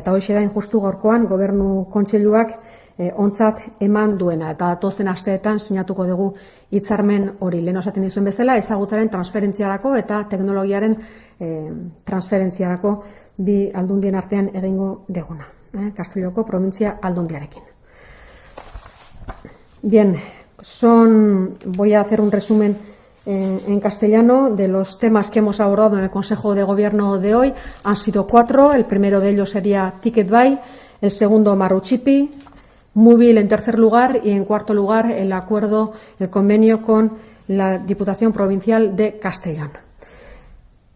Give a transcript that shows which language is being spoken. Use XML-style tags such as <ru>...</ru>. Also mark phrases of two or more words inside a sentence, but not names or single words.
<eu>Eta horixe da hain justu gaurkoan gobernu kontseiluak ontzat eman duena, eta datozen asteetan sinatuko dugu hitzarmen hori. Lehen esaten dizuen bezala, ezagutzaren transferentziarako eta teknologiaren transferentziarako bi aldundien artean egingo deguna, Castelloko provintzia aldundiarekin.</eu> <es>Bien, voy a hacer un resumen en castellano de los temas que hemos abordado en el Consejo de Gobierno de hoy. Han sido 4, el primero de ellos sería Ticket Buy, el segundo Marotxipi, Móvil en tercer lugar y en cuarto lugar el convenio con la Diputación Provincial de Castellón.</es>